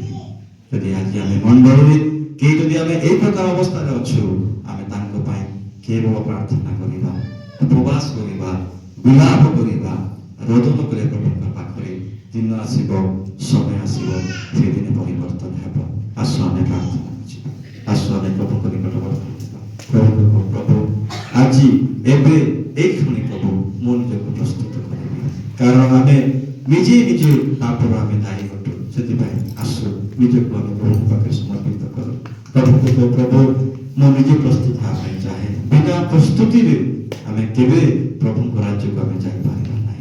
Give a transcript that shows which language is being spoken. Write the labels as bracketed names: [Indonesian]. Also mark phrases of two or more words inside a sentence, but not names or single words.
[Odia] ଯଦି ଆଜି ଆମେ ମଣ୍ଡଳରେ କେହି ଯଦି ଆମେ ଏଇ ପ୍ରକାର ଅବସ୍ଥାରେ ଅଛୁ, ଆମେ ତାଙ୍କ ପାଇଁ କେବଳ ପ୍ରାର୍ଥନା କରିବା, ଉପବାସ କରିବା, ବିଳାପ କରିବା, ରୋଦନ କରିବା ପ୍ରଭୁଙ୍କ ପାଖରେ। ଦିନ ଆସିବ, ସମୟ ଆସିବ, ସେଦିନ ପରିବର୍ତ୍ତନ ହେବ। ଆସ ଆମେ ପ୍ରାର୍ଥନା କରିବା, ଆସ ଆମେ ପ୍ରଭୁଙ୍କ ନିକଟବର୍ତ୍ତୀ ହେବା। ପ୍ରଭୁ ପ୍ରଭୁ ଆଜି ଏବେ এই ক্ষণে প্রভু ମୋ ନିଜକୁ ପ୍ରସ୍ତୁତ କରିବି, କାରଣ ଆମେ ନିଜେ ନିଜେ ପାପର ଆମେ ଦାୟୀ ଅଟୁ। ସେଥିପାଇଁ ଆସୁ ନିଜକୁ ଆମେ ପ୍ରଭୁଙ୍କ ପାଖରେ ସମର୍ପିତ କରୁ। ପ୍ରଭୁଙ୍କୁ କହୁ, ପ୍ରଭୁ ମୁଁ ନିଜେ ପ୍ରସ୍ତୁତ ହେବା ପାଇଁ ଚାହେଁ। ବିନା ପ୍ରସ୍ତୁତିରେ ଆମେ କେବେ ପ୍ରଭୁଙ୍କ ରାଜ୍ୟକୁ ଆମେ ଯାଇପାରିବା ନାହିଁ।